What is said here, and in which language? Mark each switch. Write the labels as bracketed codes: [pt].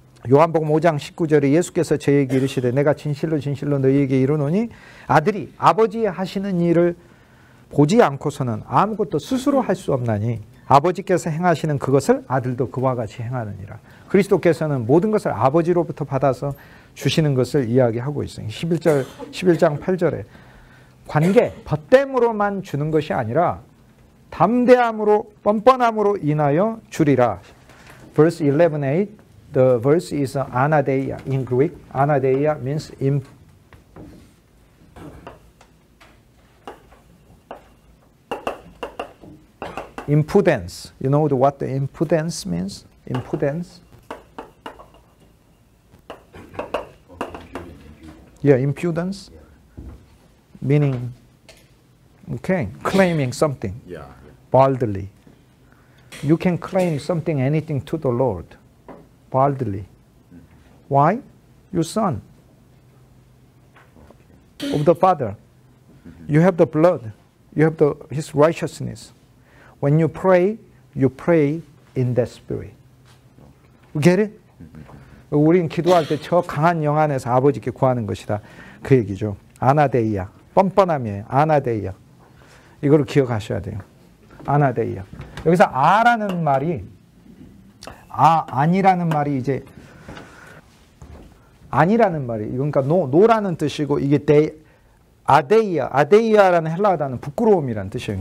[ko] 요한복음 5장 19절에 예수께서 저에게 이르시되 내가 진실로 진실로 너희에게 이르노니 아들이 아버지의 하시는 일을 보지 않고서는 아무것도 스스로 할 수 없나니 아버지께서 행하시는 그것을 아들도 그와 같이 행하느니라. 그리스도께서는 모든 것을 아버지로부터 받아서 주시는 것을 이야기하고 있어요. 11장 8절에 관계, 벗됨으로만 주는 것이 아니라 담대함으로, 뻔뻔함으로 인하여 주리라. [en] Verse 11:8, the verse is anadeia in Greek. Anadeia means impudence. You know what the impudence means? Impudence? Yeah, impudence. Meaning, okay, claiming something boldly. You can claim something, anything to the Lord boldly. Why? Your son of the Father. You have the blood. You have His righteousness. When you pray in that spirit. You get it? [ko] 우리는 기도할 때 저 강한 영 안에서 아버지께 구하는 것이다. 그 얘기죠. 아나데이아. 뻔뻔함이에요. 아나데이아. 이거를 기억하셔야 돼요. 아나데이아. 여기서 아라는 말이, 아니라는 말이 이제, 아니라는 말이, 그러니까 노라는 뜻이고, 이게 아데이아라는 헬라어 단어는 부끄러움이라는 뜻이에요.